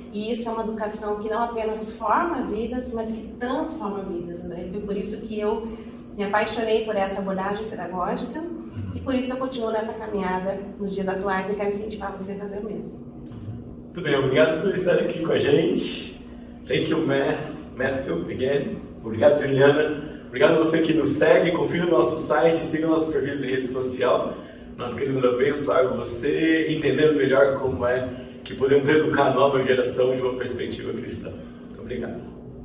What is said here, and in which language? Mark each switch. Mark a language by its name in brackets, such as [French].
[Portuguese] E isso é uma educação que não apenas forma vidas, mas que transforma vidas, André. Foi por isso que eu me apaixonei por essa abordagem pedagógica e por isso eu continuo nessa caminhada nos dias atuais e quero incentivar você a fazer o mesmo. Muito bem, obrigado por estar aqui com a gente. [English] Thank you, Matthew, again. [Portuguese] Obrigado, Juliana. Obrigado a você que nos segue, confira o nosso site, siga nossos perfis de rede social. Nós queremos abençoar você, entendendo melhor como é que podemos educar a nova geração de uma perspectiva cristã. Muito obrigado.